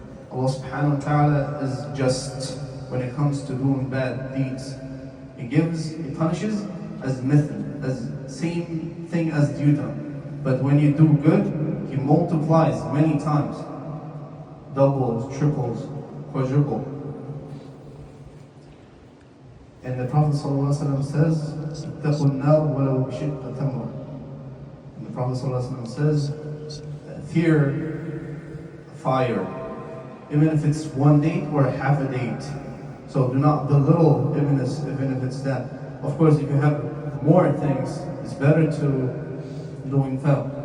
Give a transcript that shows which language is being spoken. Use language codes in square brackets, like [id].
[en] Allah subhanahu wa ta'ala is just when it comes to doing bad deeds. He punishes as mithl, as same thing as you done. But when you do good, He multiplies many times, doubles, triples, quadruple. And the Prophet ﷺ says, [ar] اتقوا النار ولو بشق تمرة. [en] And the Prophet ﷺ says, fear fire, even if it's one date or half a date. So do not belittle even if it's that. Of course, if you have more things, it's better to do infaq.